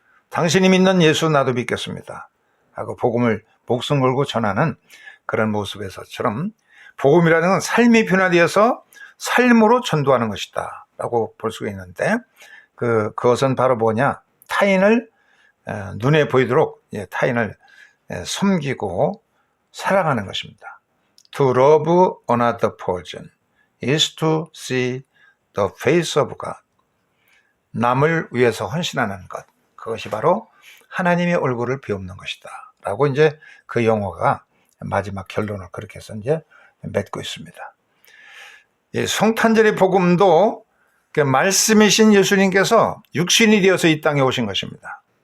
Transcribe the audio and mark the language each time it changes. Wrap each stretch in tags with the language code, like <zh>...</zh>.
<ko>당신이 믿는 예수 나도 믿겠습니다. 하고 복음을 목숨 걸고 전하는 그런 모습에서처럼 복음이라는 건 삶이 변화되어서 삶으로 전도하는 것이다 라고 볼 수가 있는데 그것은 바로 뭐냐? 타인을 눈에 보이도록 타인을 섬기고 사랑하는 것입니다.</ko> <en>To love another person is to see the face of God.</en> <ko>남을 위해서 헌신하는 것, 그것이 바로 하나님의 얼굴을 비옵는 것이다 라고 이제 그 영어가 마지막 결론을 그렇게 해서 이제 맺고 있습니다. 이 성탄절의 복음도 말씀이신 예수님께서 육신이 되어서 이 땅에 오신 것입니다.</ko>